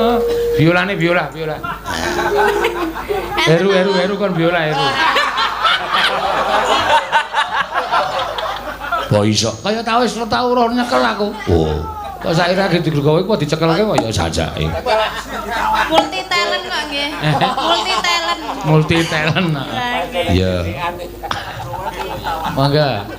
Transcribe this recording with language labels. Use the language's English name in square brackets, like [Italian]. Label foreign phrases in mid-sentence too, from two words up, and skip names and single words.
[Javanese] Biolane biola. Heru kon biola heru. Kok iso? Kaya tau wis tau ora nyekel aku. Oh. Kok saiki ra digawe kok dicekelke kok ya sajake. [English] Multi talent [Javanese] kok nggih. [English] Multi talent. Multi talent. [Javanese] Iya. Mangga.